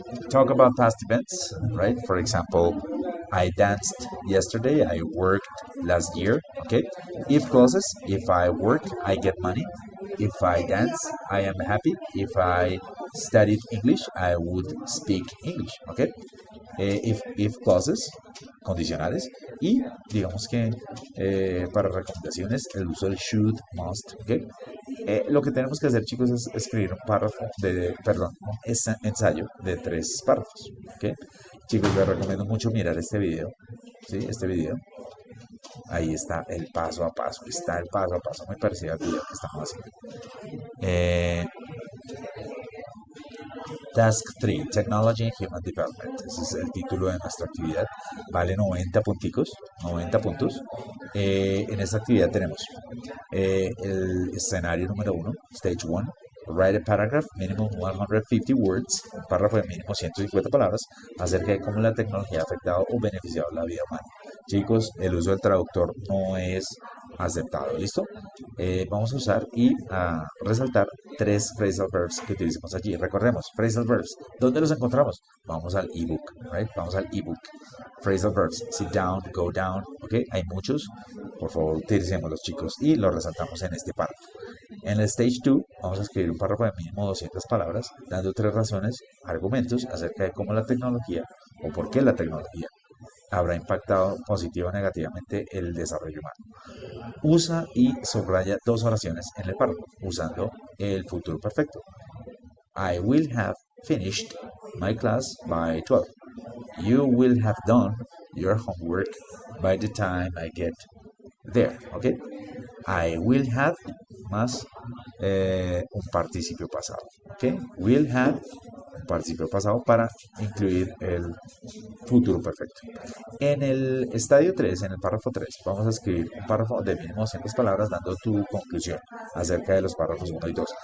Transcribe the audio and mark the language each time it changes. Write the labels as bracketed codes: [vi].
[en] Talk about past events, right? For example, I danced yesterday, I worked last year, okay? If clauses, if I work, I get money. If I dance, I am happy. If I studied English, I would speak English, okay? If clauses, [es] condicionales, y digamos que para recomendaciones el uso del should, must, ¿ok? Lo que tenemos que hacer, chicos, es escribir un párrafo perdón, un ensayo de 3 párrafos, ¿ok? Chicos, les recomiendo mucho mirar este video, ¿sí? Este video, ahí está el paso a paso, muy parecido al video que estamos haciendo. [en] Task 3, Technology and Human Development. [es] Ese es el título de nuestra actividad. Vale 90 punticos, 90 puntos. En esta actividad tenemos el escenario número 1, Stage 1. [en] Write a paragraph, minimum 150 words, [es] un párrafo de mínimo 150 palabras, acerca de cómo la tecnología ha afectado o beneficiado la vida humana. Chicos, el uso del traductor no es aceptado, ¿listo? Vamos a usar y a resaltar 3 phrasal verbs que utilizamos allí. Recordemos, phrasal verbs, ¿dónde los encontramos? Vamos al ebook, right? Vamos al ebook. Phrasal verbs, [en] sit down, go down, [es] ¿ok? Hay muchos, por favor, utilicémoslos, chicos, y los resaltamos en este párrafo. En el Stage 2 vamos a escribir un párrafo de mínimo 200 palabras, dando 3 razones, argumentos acerca de cómo la tecnología o por qué la tecnología habrá impactado positiva o negativamente el desarrollo humano. Usa y subraya 2 oraciones en el párrafo, usando el futuro perfecto. [en] I will have finished my class by 12. You will have done your homework by the time I get there, ¿ok? I will have [es] más un participio pasado, ¿ok? [en] Will have [es] un participio pasado para incluir el futuro perfecto. En el estadio 3, en el párrafo 3, vamos a escribir un párrafo de mínimo 200 palabras dando tu conclusión acerca de los párrafos 1 y 2.